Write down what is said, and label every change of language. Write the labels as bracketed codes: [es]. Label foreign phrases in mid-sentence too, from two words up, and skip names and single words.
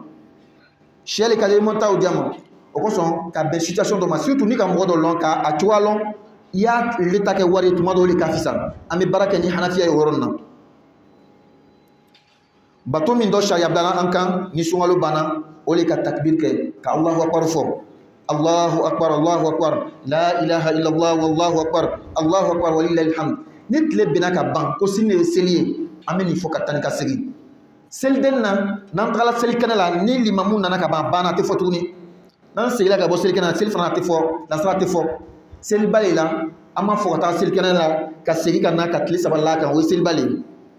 [bm] Sɛ le ka di e ma taa o di a ma. O kosɔn ka bɛn situation dɔ ma surtout ni ka mɔgɔ dɔ lɔn k'a cogoya lɔn i y'a le ta kɛ wari ye tuma dɔw le ka fisa. An bɛ baara kɛ ni hanafiya ye o yɔrɔ nin na. Bato min dɔ sariya bilala an kan ni sunkalo banna o le ka takbir kɛ ka [ar] الله أكبر [bm] fɔ. [ar] الله أكبر الله أكبر لا إله إلا الله والله أكبر الله أكبر ولله الحمد. [bm] Ni tile bɛnna ka ban ko sini ye seli ye an bɛ nin fɔ ka taa ni ka segin. Seliden na n'an tagala selikɛnɛ la ni limamu nana ka ban a banna a tɛ fɔ tuguni. N'an seginna ka bɔ selikɛnɛ la seli fana tɛ fɔ, nasara tɛ fɔ. Seliba le la an b'a fɔ ka taa selikɛnɛ la ka segin ka na ka tile 3 la kan o ye seliba le ye.